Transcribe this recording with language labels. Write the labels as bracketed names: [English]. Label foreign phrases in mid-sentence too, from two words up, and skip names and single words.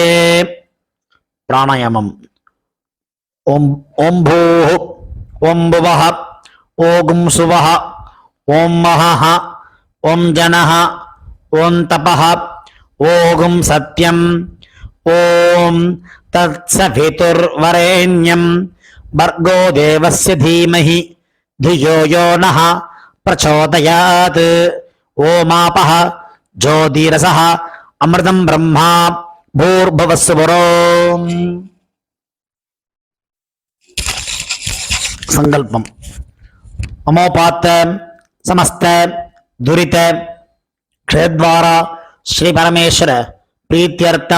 [Sanskrit] प्राणायामम्। ॐ ॐ भूः ॐ भुवः ॐ सुवः ॐ महः ॐ जनः ॐ तपः ॐ सत्यम् ॐ तत्सवितुर्वरेण्यं भर्गो देवस्य धीमहि धियो यो नः प्रचोदयात्. ओमापः ज्योतिरसः अमृतं ब्रह्मा भूर्भुवस्सुवरो. संकल्पम. ममोपात समस्त दुरित क्षेद्वारा श्री परमेश्वर प्रीत्यर्थम